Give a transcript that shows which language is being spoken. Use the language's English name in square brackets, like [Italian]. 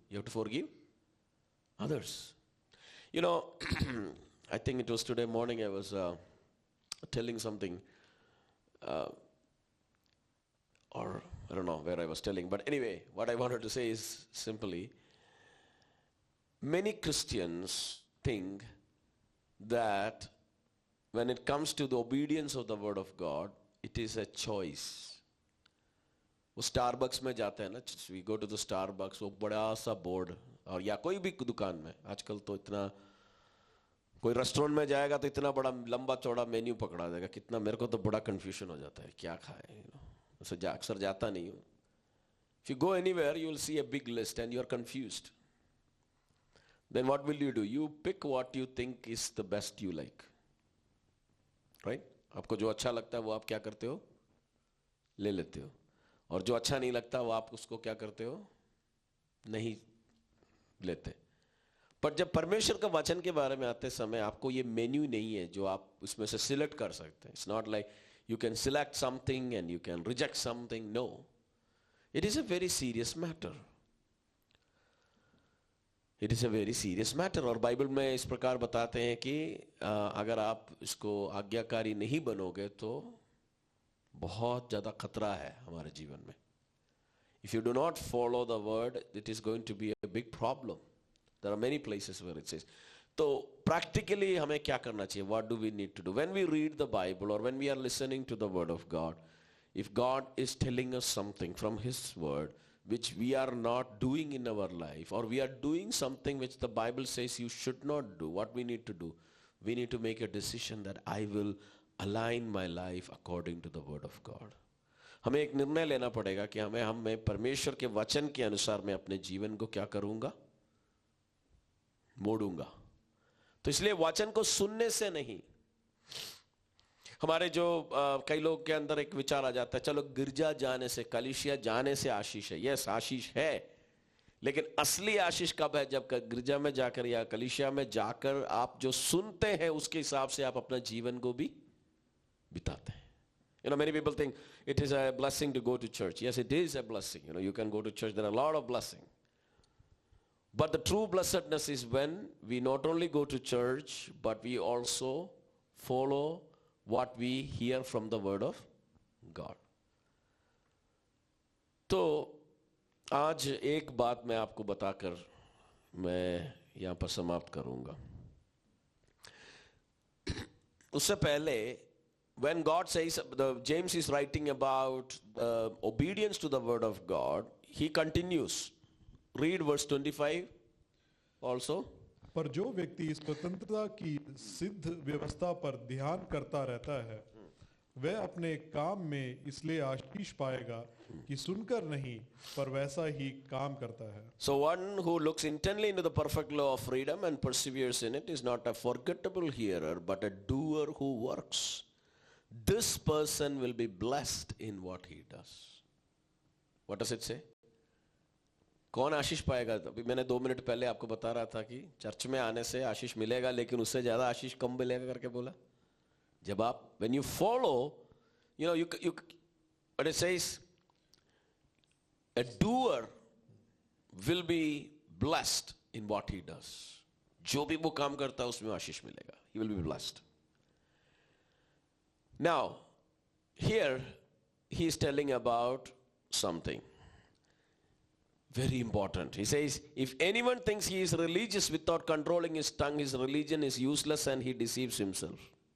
[English] You have to forgive others. You know, I think it was today morning I was telling something, or I don't know where I was telling, but anyway, what I wanted to say is simply, many Christians think that when it comes to the obedience of the word of God, it is a choice. [Hindi] वो Starbucks में जाते हैं ना, [English] we go to the Starbucks, [Hindi] वो बड़ा सा board, और या कोई भी दुकान में, आजकल तो इतना, कोई रेस्टोरेंट में जाएगा तो इतना बड़ा लंबा चौड़ा मेन्यू पकड़ा देगा, कितना मेरे को तो बड़ा कंफ्यूजन हो जाता है क्या खाए, अक्सर जाता नहीं हूँ. [English] If you go anywhere, you will see a big list and you are confused. Then what will you do? You pick what you think is the best you like. Right? [Hindi] आपको जो अच्छा लगता है वो आप क्या करते हो? ले लेते हो. और जो अच्छा नहीं लगता वो आप उसको क्या करते हो? नहीं लेते. पर जब परमेश्वर का वचन के बारे में आते समय आपको ये मेन्यू नहीं है जो आप उसमें से सिलेक्ट कर सकते हैं. [English] It's not like you can select something and you can reject something. No. It is a very serious matter. It is a very serious matter. [Hindi] और बाइबल में इस प्रकार बताते हैं कि अगर आप इसको आज्ञाकारी नहीं बनोगे तो बहुत ज़्यादा खतरा है हमारे जीवन में. [English] If you do not follow the word, it is going to be a big problem. There are many places where it says. [Hindi] तो practically हमें क्या करना चाहिए? [English] What do we need to do? When we read the Bible or when we are listening to the word of God, if God is telling us something from His word which we are not doing in our life, or we are doing something which the Bible says you should not do, what we need to do? We need to make a decision that I will align my life according to the word of God. [Hindi] हमें एक निर्णय लेना पड़ेगा कि मैं परमेश्वर के वचन के अनुसार मैं अपने जीवन को क्या करूंगा? मोड़ूंगा. तो इसलिए वचन को सुनने से नहीं, हमारे जो कई लोग के अंदर एक विचार आ जाता है, चलो गिरजा जाने से, कलीसिया जाने से आशीष है. यस, आशीष है, लेकिन असली आशीष कब है? जब गिरजा में जाकर या कलीसिया में जाकर आप जो सुनते हैं उसके हिसाब से आप अपना जीवन को भी बिताते हैं. [English] You know, many people think it is a blessing to go to church. Yes, it is a blessing. You know, you can go to church. There are a lot of blessings. But the true blessedness is when we not only go to church, but we also follow what we hear from the word of God. [Hindi] तो आज एक बात मैं आपको बताकर मैं यहाँ पर समाप्त करूँगा. उससे पहले, [English] when God says, James is writing about obedience to the word of God, he continues. Read verse 25 also. [Hindi] पर जो व्यक्ति स्वतंत्रता की सिद्ध व्यवस्था पर ध्यान करता रहता है वह अपने काम में इसलिए आशीष पाएगा कि सुनकर नहीं पर वैसा ही काम करता है. [English] So one who looks intently into the perfect law of freedom and perseveres in it is not a forgettable hearer but a doer who works. This person will be blessed in what he does. What does it say? [Hindi] कौन आशीष पाएगा? अभी मैंने 2 minute पहले आपको बता रहा था कि चर्च में आने से आशीष मिलेगा, लेकिन उससे ज्यादा आशीष कम मिलेगा करके बोला. जब आप [English] when you follow, you know, you but it says a doer will be blessed in what he does. [Hindi] जो भी वो काम करता है उसमें आशीष मिलेगा. [English] He will be blessed. Now, here he is telling about something very important. He says, if anyone thinks he is religious without controlling his tongue, his religion is useless and he deceives himself.